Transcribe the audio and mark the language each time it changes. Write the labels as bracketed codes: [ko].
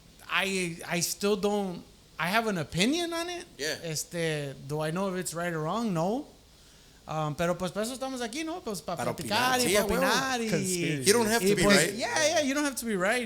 [en] I still don't, I have an opinion on it. Yeah. Do I know if it's right or wrong? No. [es] Pero pues para eso estamos aquí, ¿no? Pues para platicar y para opinar. [en] You don't have to be right. Yeah, you don't have to be right.